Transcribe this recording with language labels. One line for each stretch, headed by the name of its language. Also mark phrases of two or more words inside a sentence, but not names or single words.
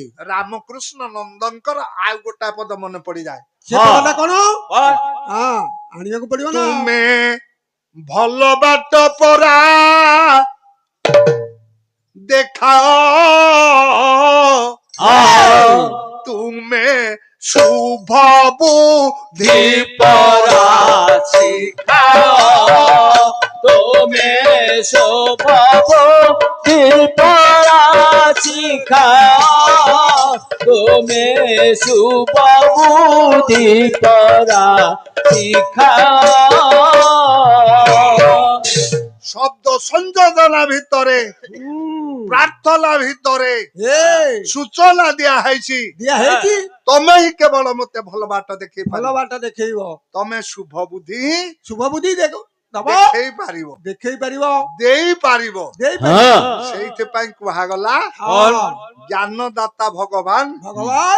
Odia: ରାମକୃଷ୍ଣ ନନ୍ଦଙ୍କର ଆଉ ଗୋଟା ପଦ ମନେ ପଡିଯାଏ। ସେ ପଦଟା କଣ? ହଁ ଆଣିବାକୁ ପଡିବ ନା ତୁମେ ଭଲ ବାଟ ପରା ଦେଖାଅ, ତୁମେ ଶୁଭ ବୁଦ୍ଧି ପରା ଶିଖାଅ ତୁମେ ଶୁଭବୁଦ୍ଧି ପରା ଶିଖାଅ ତୁମେ ଶୁଭବୁଦ୍ଧି ପରା ଶିଖାଅ তুমি শুভবুদ্ধি পরা শিখাও ଶବ୍ଦ ସଂଯୋଜନା ଭିତରେ ପ୍ରାର୍ଥନା ଭିତରେ ସୂଚନା ଦିଆ ହୋଇଛି দিয়া ହେଇଛି ତମେ ହିଁ କେବଳ ମତେ ଭଲ ବାଟ ଦେଖେଇ ଭଲ ବାଟ ଦେଖେଇବ ତମେ ଶୁଭ ବୁଦ୍ଧି ଶୁଭ ବୁଦ୍ଧି ଦବ ଦେଖେଇ ପାରିବ ଦେଖେଇ ପାରିବ ଦେଇପାରିବ ଦେଇପାରିବ ସେଇଥିପାଇଁ କୁହାଗଲା ହଁ ଜ୍ଞାନଦାତା ଭଗବାନ ଭଗବାନ